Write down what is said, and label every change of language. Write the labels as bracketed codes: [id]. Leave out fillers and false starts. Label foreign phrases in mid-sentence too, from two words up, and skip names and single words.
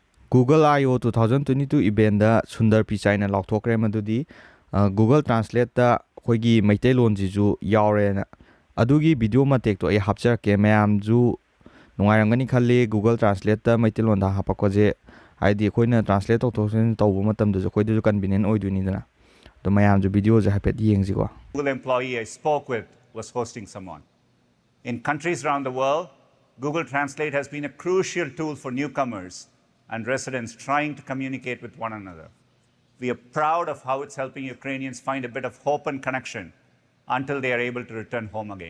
[mni] Google I/O 2022 event da Sundar Pichai na lauthokre madudi Google Translate da khoi maitai ji ju yaure na adugi video matek to ai hapchar ke mayam ju nungairangani khalli Google Translate da maitai lon da hapako je haidi khoina translate to bu matam du khoi du convenient oiduni dana to mayam ju video je hapet yengji ko. [en] Google employee I spoke with was hosting someone. In countries around the world, Google Translate has been a crucial tool for newcomers and residents trying to communicate with one another. We are proud of how it's helping Ukrainians find a bit of hope and connection until they are able to return home again.